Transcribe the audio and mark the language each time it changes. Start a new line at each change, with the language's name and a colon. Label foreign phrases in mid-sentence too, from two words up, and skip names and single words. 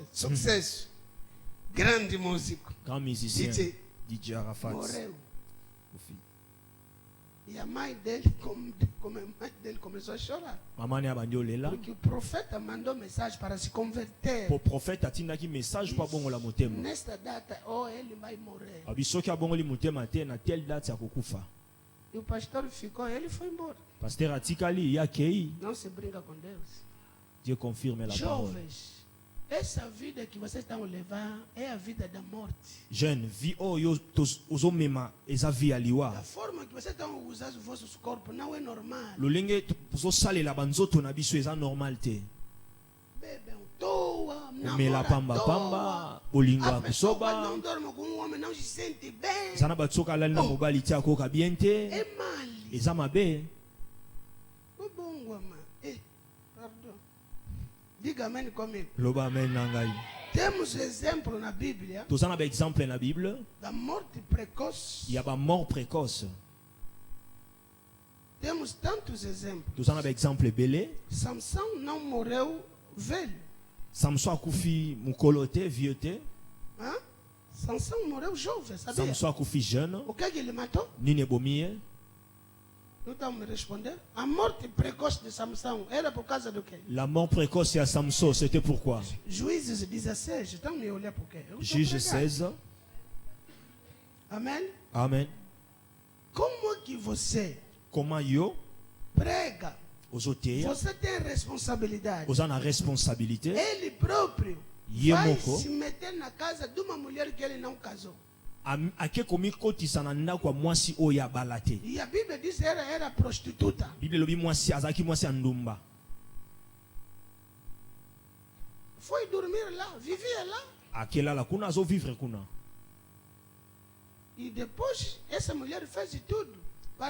Portuguese: Sucesso. Grande músico.
French: grand musicien
Portuguese: DJ. DJ Arafat Morreu. Kofi. E a mãe dele, como a mãe dele começou a chorar.
Lingala: mamani abandi olela
Portuguese: Porque o profeta mandou mensagem para se converter.
Lingala: po prophète atindaki message po abongola motema
Portuguese: Nesta data, ele vai morrer.
Lingala: abi soki abongoli motema te na
French: telle date
Lingala: akokufa
Portuguese: E o pastor ficou, ele foi embora.
Lingala: paster atikali ye akei
Portuguese: Não se brinca com Deus.
French: Dieu confirme la parole
Portuguese: Jovens, essa vida que vocês estão levando é a vida da morte.
Lingala: jeune vi oyo ozomema eza vi ya
Portuguese: A
Lingala: liwa
Portuguese: forma que vocês estão usando o vosso corpo não é normal.
Lingala: lolenge tozosalela banzoto na biso eza normal te
Portuguese: Bebem toa,
Lingala: omela pambapamba bolingo ya
Portuguese: a pessoa quando
Lingala: kosoba
Portuguese: não dorme com um homem não se sente bem.
Lingala: eza na bato soki alali na mobali te akoka bien te
Portuguese: É mal.
Lingala: eza mabe
Portuguese: É bom,
Lingala: mama. Pardon.
Portuguese: Diga amém comigo.
Lingala: loba amen na ngai
Portuguese: Temos exemplo na Bíblia
Lingala: toza na baexemple na bible
Portuguese: da morte precoce.
Lingala: ya bamort précoce
Portuguese: Temos tantos exemplos.
Lingala: toza na baexemple ebele
Portuguese: Samson não morreu velho.
Lingala: samson akufi mokolo te vieux te
Portuguese: Hã? Samson morreu jovem, sabia?
Lingala: samson akufi jeune
Portuguese: O que é que ele matou?
Lingala: nini ebomi ye
Portuguese: Não estão me respondendo? A morte precoce de Samson era por causa do quê?
French: la mort précoce ya samson c'était pourquoi
Portuguese: Juízes 16. Estão me olhando por quê? Eu estou
Lingala: juge
Portuguese: pregando. 16 Amém?
Lingala: amen
Portuguese: Como é que você
Lingala: comment yo
Portuguese: prega?
Lingala: ozoteya
Portuguese: Você tem responsabilidade.
Lingala: oza na responsabilité
Portuguese: Ele próprio
Lingala: Ye
Portuguese: vai
Lingala: moko.
Portuguese: se meter na casa de uma mulher que ele não casou.
Lingala: ake komikotisa na ndako ya mwasi oyo abala te
Portuguese: E a Bíblia diz que era prostituta.
Lingala: bible elobi mwasi azalaki mwasi ya ndumba
Portuguese: Foi dormir lá, vivia lá.
Lingala: akelala kuna azovivre kuna
Portuguese: E depois essa mulher fez de tudo para,